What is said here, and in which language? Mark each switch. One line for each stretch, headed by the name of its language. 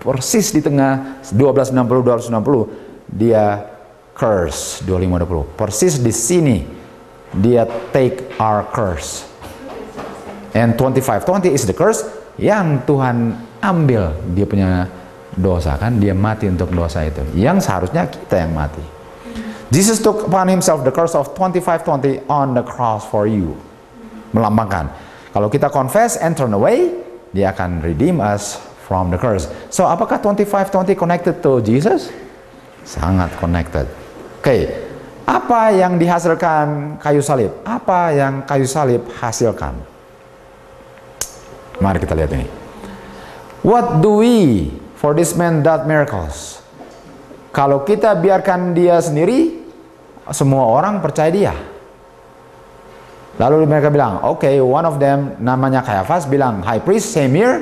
Indonesian: Persis di tengah 1260 dia curse 25:20. Persis di sini dia
English: take our curse. And 25:20 is the curse
Indonesian: yang Tuhan ambil dia punya dosa kan, dia mati untuk dosa itu. Yang seharusnya kita yang mati.
English: Jesus took upon himself the curse of 25:20 on the cross for you.
Indonesian: Melambangkan kalau kita
English: confess and turn away,
Indonesian: dia akan
English: redeem us from the curse. So apakah 25:20 connected to Jesus?
Indonesian: Sangat
English: connected.
Indonesian: Oke, apa yang dihasilkan kayu salib? Apa yang kayu salib hasilkan? Mari kita lihat ini.
English: What do we for this man that miracles?
Indonesian: Kalau kita biarkan dia sendiri, semua orang percaya dia. Lalu mereka bilang, okay,
English: one of them
Indonesian: namanya Caiaphas bilang, high priest,
English: same here.